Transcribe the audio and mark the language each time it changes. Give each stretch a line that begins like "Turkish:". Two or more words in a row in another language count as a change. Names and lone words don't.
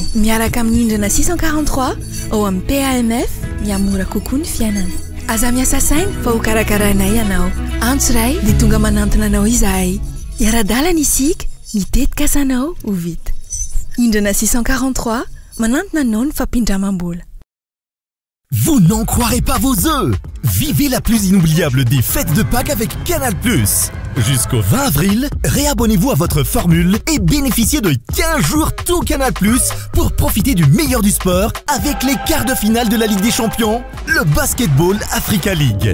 Malagasy: Miaraka amin'ny hindrana 643 ao amin'ny PAMF miamora kokoa ny fiainana. Aza miasa saina fa ho karakaranay ianao. Antso ray dia tonga manantona anao izahay. Iara-dalana isika mitetikasanao ho vita. Hindrana 643 manantona anao ny fampindramam-bola.
French: Vous n'en croirez pas vos œufs! Vivez la plus inoubliable des fêtes de Pâques avec Canal+. Jusqu'au 20 avril, réabonnez-vous à votre formule et bénéficiez de 15 jours tout Canal+ pour profiter du meilleur du sport avec les quarts de finale de la Ligue des Champions, le Basketball Africa League.